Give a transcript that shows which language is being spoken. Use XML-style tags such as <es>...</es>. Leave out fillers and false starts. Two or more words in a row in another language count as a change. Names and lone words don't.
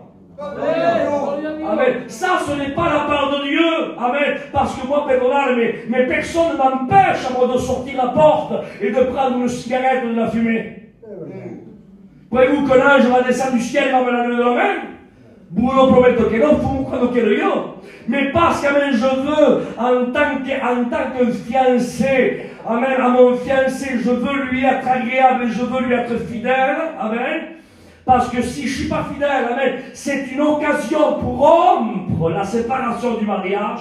<fr>Amen. Ça, ce n'est pas la part de Dieu. Amen. Parce que moi, mais personne ne m'empêche à moi de sortir la porte et de prendre une cigarette et de la fumer. Croyez-vous que l'ange va descendre du ciel et va me la donner de la main?</fr> <it>Vous lo prometto che non fumo quando chiedo io.</it> <fr>Mais parce que je veux, en tant que fiancé, amen, à mon fiancé, je veux lui être agréable et je veux lui être fidèle. Amen. Parce que si je ne suis pas fidèle, amen, c'est une occasion pour rompre la séparation du mariage.</fr>